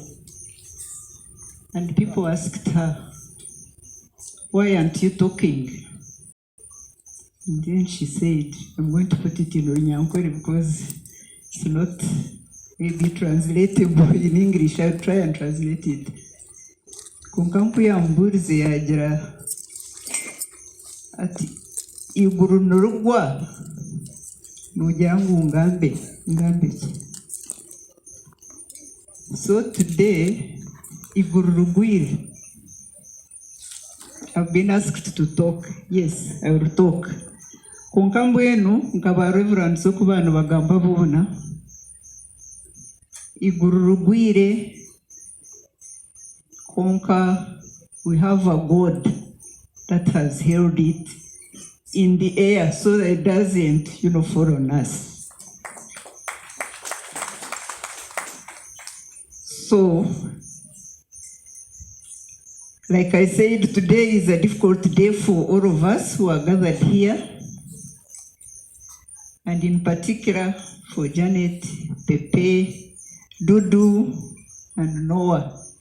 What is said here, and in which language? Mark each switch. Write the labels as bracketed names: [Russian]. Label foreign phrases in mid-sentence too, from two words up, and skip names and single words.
[English] And people asked her, "Why aren't you talking?" And then she said, I'm going to put it in Runyankore because it's not maybe translatable in English. I'll try and translate it. [Nyankole] Kunkampu ya mburize yagira ati iguru nurugwa nujangu ngambe. [English] So today [Nyankole] iguru rugwiri. [English] I've been asked to talk. Yes, I will talk. [Nyankole] Kunkambu enu nkaba reverend sokubano bagamba bona iguru rugwire konka. [English] We have a God that has held it in the air so that it doesn't, fall on us. So, like I said, today is a difficult day for all of us who are gathered here, and in particular for Janet, Pepe, Dudu, and Noah.